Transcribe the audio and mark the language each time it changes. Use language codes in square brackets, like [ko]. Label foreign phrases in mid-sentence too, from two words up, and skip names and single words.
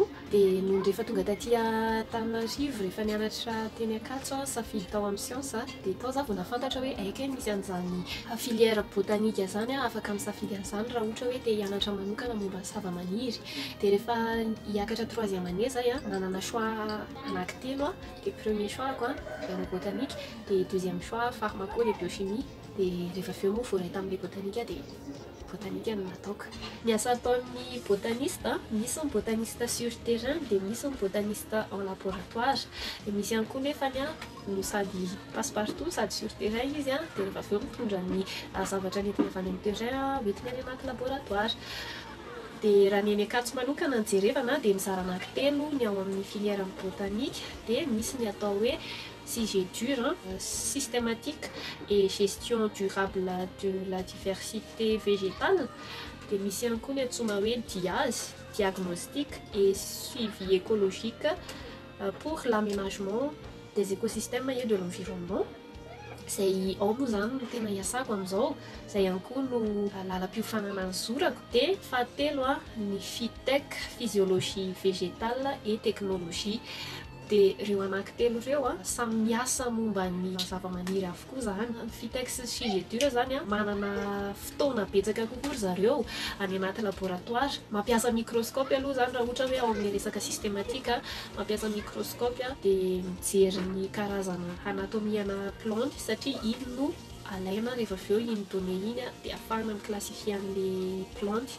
[mg] Dia noho rehefa tonga taty Antananarivo rehefa nianatra teny Ankatso safidy tao amin'ny siansa dia tao za vao nafantatra hoe aiky misy an'izany filière botanika zany afaka misafidy an'izany raha ohatra hoe te hianatra manokana momba zavamaniry. Dia rehefa hiakatra [fr] troisième année [mg] zay nanana choix anankitelo. [fr] Le premier choix le botanique, le deuxième choix pharmaco et biochimie. [mg] Dia rehefa avy eo moa voray tamin'ilay botanika dia botanika no nataoko. Ny asa ataon'ny botaniste misy ny [fr] botaniste sur terrain [mg] dia misy ny [fr] botaniste en laboratoire. [mg] Dia misy ihany koa nefany no sady [fr] passe partout [mg] sady [fr] sur terrain [mg] izy dia rehefa avy eo mitondra ny zavatra nentina avy any amin'ny terrain hoentina any anaty laboratoire. Dia raha ny eny Ankatso manokana ny jerevana dia mizara anankitelo ny ao amin'ny filière botanika. Dia misy ny atao hoe CGDUR, [fr] systématique et gestion durable de la diversité végétale. [mg] Dia misy ihany koa ny antsoina hoe DIAS, [fr] diagnostic et suivi écologique pour l'aménagement des écosystèmes et de l'environnement. [mg] Zay ao moa zany no tena iasako amin'izao, zay ihany koa no lalam-piofanana ny zorako. Dia fahatelo ny FITEC, [fr] physiologie végétale et technologie. [mg] Dia ireo anankitelo ireo samy miasa momba ny zavamaniry avokoa zany. FITEC sy CGDUR zany manana fotoana betsaka kokoa zareo any anaty laboratoire. Mampiasa microscope aloha zany raha ohatra hoe ao amin'ny resaka systématique mampiasa microscope dia mijery ny karazana anatomiana plante satria iny no alaina rehefa avy eo iny données iny dia ahafahana miklassifie an'ilay plante.